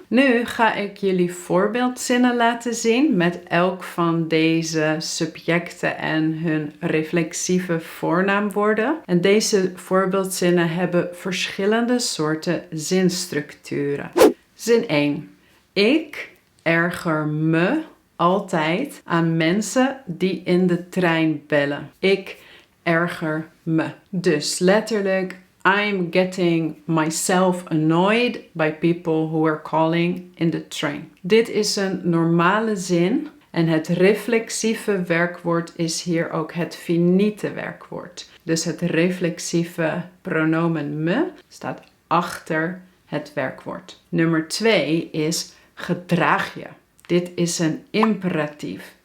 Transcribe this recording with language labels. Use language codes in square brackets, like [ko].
[nl] Nu ga ik jullie voorbeeldzinnen laten zien met elk van deze subjecten en hun reflexieve voornaamwoorden. En deze voorbeeldzinnen hebben verschillende soorten zinstructuren. Zin 1. Ik erger me altijd aan mensen die in de trein bellen. Ik erger me. Dus letterlijk, [en] I'm getting myself annoyed by people who are calling in the train. [nl] Dit is een normale zin en het reflexieve werkwoord is hier ook het finite werkwoord. Dus het reflexieve pronomen me staat achter het werkwoord. Nummer 2 is gedraag je. Dit is een imperatief.